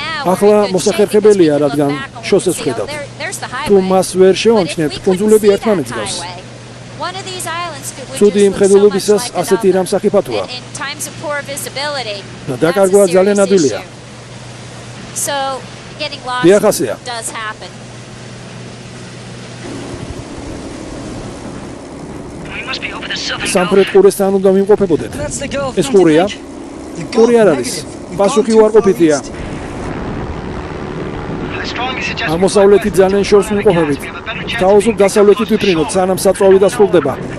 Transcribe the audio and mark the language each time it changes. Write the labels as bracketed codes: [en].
[ka] ახლა მოსახერხებელია, რადგან შოსეს ვხედავთ. თუ მას ვერ შევამჩნევთ, კუნძულები ერთმანეთს გავს. ცუდი იმხედველობისას ასეთი რამ სახიფათოა. და დაკარგვა ძალიან ადვილია. [en] So getting lost does happen. [ka] სამხრეთ ყურესთან უნდა ვიმყოფებოდეთ. ეს ყურია? ყური არ არის. პასუხი უარყოფითია. აღმოსავლეთით ძალიან შორს ვიმყოფებით. თავისუფლ დასავლეთით ვიფრინოთ, სანამ საწვავი დასრულდება.